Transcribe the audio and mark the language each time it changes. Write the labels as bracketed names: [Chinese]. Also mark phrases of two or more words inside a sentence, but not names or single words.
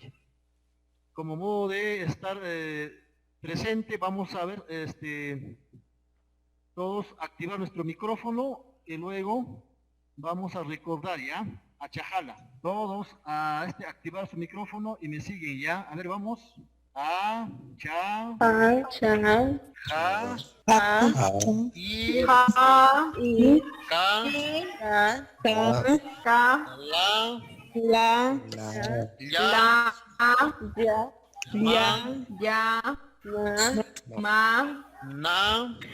[Spanish] Como modo de estar presente, vamos a ver, todos activar nuestro micrófono y luego vamos a recordar ya, a Chajala. Todos a activar su micrófono y me siguen ya. A ver, vamos. [Quechua] A, cha, ja, i, ka, la, ya, ma, na,